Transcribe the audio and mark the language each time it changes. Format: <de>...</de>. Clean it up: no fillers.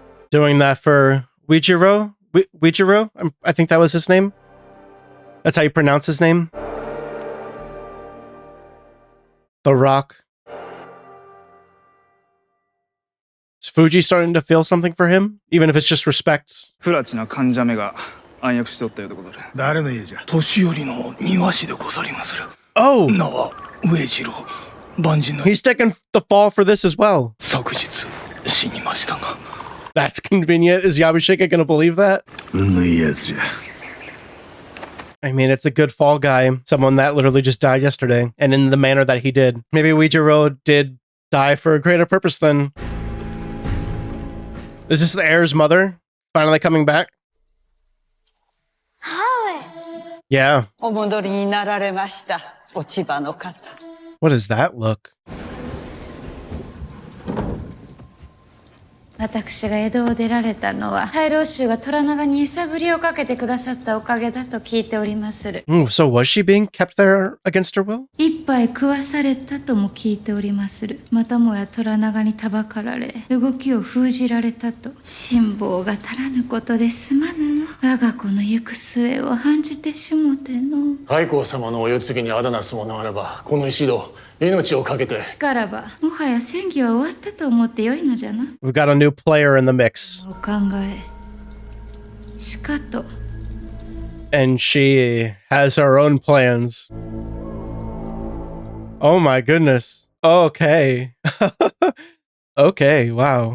<en>Doing that for Uejirou? Uejirou? I think that was his name. That's how you pronounce his name. The Rock. Is Fuji starting to feel something for him? Even if it's just respect?</en> <ja>不埒な患者目が暗躍しておったようでござる。誰の家じゃ？年寄りの庭師でござりまする。</ja> <en>Oh!</en> <ja>名は上次郎万人の</ja> <en>He's taking the fall for this as well.</en> <ja>昨日死にましたが</ja> <en>That's convenient. Is Yabashika going to believe that?</en> <ja>運のいいやつじゃ</ja> <en>I mean, it's a good fall guy. Someone that literally just died yesterday, and in the manner that he did. Maybe Uejirou did die for a greater purpose then. Is this the heir's mother finally coming back? Yeah.</en> <ja>お戻りになられました。落ち葉の方。</ja> <en>What does that look?</en> <ja>私が江戸を出られたのは大老衆が虎長に揺さぶりをかけてくださったおかげだと聞いておりまする。</ja> <en>So was she being kept there against her will?</en> <ja>一杯食わされたとも聞いておりまする。またもや虎長にたばかられ、動きを封じられたと。辛抱が足らぬことですまぬの。我が子の行く末を案じてしもての。太閤様のお世継ぎにあだなすものあれば、この石戸、命をかけて。しからば、もはや戦議は終わったと思ってよいのじゃな。</ja> <en>We've got a new player in the mix.</en> <ja>お考え。しかと。</ja> <en>And she has her own plans. Oh my goodness. Okay. Okay, wow.</en>